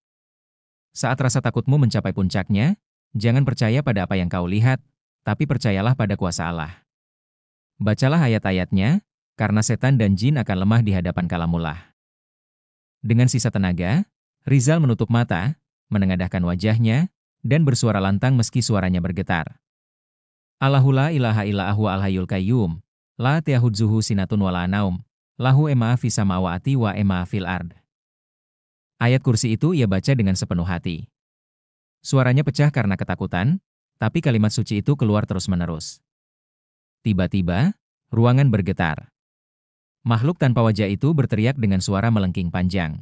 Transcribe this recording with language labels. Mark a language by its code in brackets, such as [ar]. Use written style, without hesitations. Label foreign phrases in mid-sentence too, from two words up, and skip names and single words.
[id] Saat rasa takutmu mencapai puncaknya, jangan percaya pada apa yang kau lihat, tapi percayalah pada kuasa Allah. Bacalah ayat-ayatnya, karena setan dan jin akan lemah di hadapan kalamullah. Dengan sisa tenaga, Rizal menutup mata, menengadahkan wajahnya, dan bersuara lantang meski suaranya bergetar. [ar] اللَّهُ لَا إِلَٰهَ إِلَّا هُوَ الْحَيُّ الْقَيُّومُ لَا تَأْخُذُهُ سِنَةٌ وَلَا نَوْمٌ لَهُ مَا فِي السَّمَاوَاتِ وَمَا فِي الْأَرْضِ. [id] Ayat kursi itu ia baca dengan sepenuh hati. Suaranya pecah karena ketakutan, tapi kalimat suci itu keluar terus-menerus. Tiba-tiba, ruangan bergetar. Makhluk tanpa wajah itu berteriak dengan suara melengking panjang.